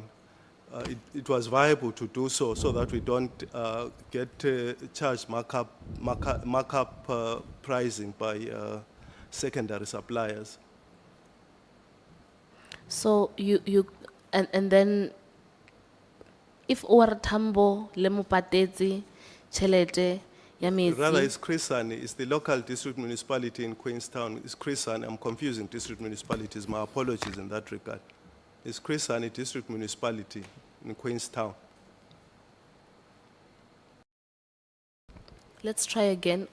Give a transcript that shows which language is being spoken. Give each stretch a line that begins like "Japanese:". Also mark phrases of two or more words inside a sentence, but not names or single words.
English: It was viable to do so that we don't get charged markup pricing by secondary suppliers. So and then if
Northern Sotho: OR Tambo le mo patetse tšhelete ya metsi.
English: Rather, it's Crisani. It's the local district municipality in Queenstown. It's Crisani. I'm confusing district municipalities. My apologies in that regard. It's Crisani district municipality in Queenstown. Let's try again.